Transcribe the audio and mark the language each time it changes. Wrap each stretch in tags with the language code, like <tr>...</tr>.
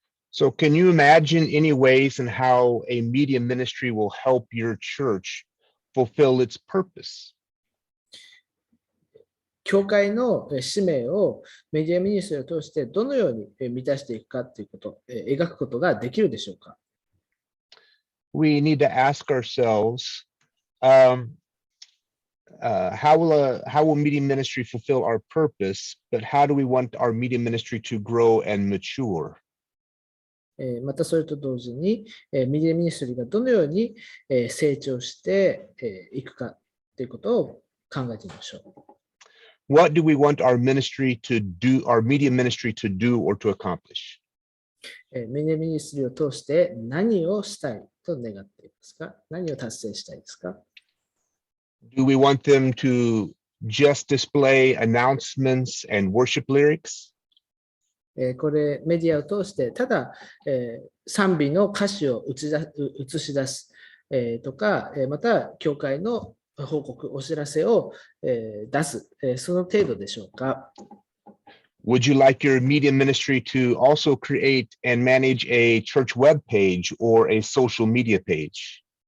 <en>So can you imagine any ways in how a media ministry will help your church fulfill its purpose?</en> <ja>教会の使命をメディアミニストリーを通してどのように満たしていくかということ、描くことができるでしょうか。</ja> <en>We need to ask ourselves, how will media ministry fulfill our purpose, but how do we want our media ministry to grow and mature?</en> <ja>またそれと同時に、メディアミニストリーがどのように成長していくかということを考えてみましょう。</ja> <en>What do we want our ministry to do, our media ministry to do or to accomplish?</en> <ja>メディアミニストリーを通して何をしたいと願っていますか？何を達成したいですか？</ja> <en>Do we want them to just display announcements and worship lyrics?</en> <ja>これメディアを通してただ賛美の歌詞を映し出すとか、また教会の報告、お知らせを出す、その程度でしょうか。</ja> <en>Would you like your media ministry to also create and manage a church web page or a social media page?</en>